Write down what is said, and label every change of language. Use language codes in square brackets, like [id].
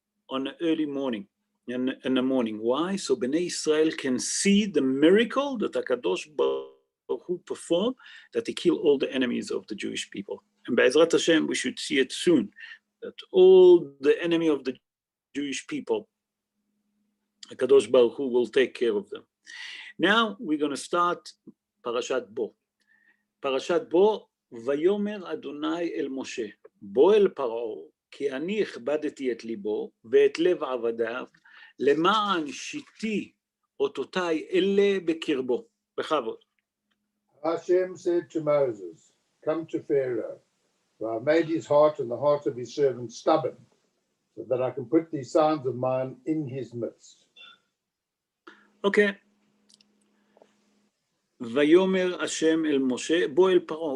[en] On the early morning, in the morning. Why? So Bnei Israel can see the miracle that HaKadosh Baruch Hu performed, that he killed all the enemies of the Jewish people. And Be'ezrat Hashem, we should see it soon, that all the enemy of the Jewish people, HaKadosh Baruch Hu will take care of them. Now we're going to start Parashat Bo. [he] Parashat Bo, Vayomer Adonai el Moshe, Bo el Paro, כי אני הכבדתי את ליבו ואת לב עבדיו, למען שיתי אותותיי אלה בקרבו. בכבוד. [en] Hashem said to Moses, come to Pharaoh, for I made his heart and the heart of his servant stubborn, so that I can put these signs of mine in his midst. Okay. [he] Vayomer Hashem el Moshe, Bo el Paro.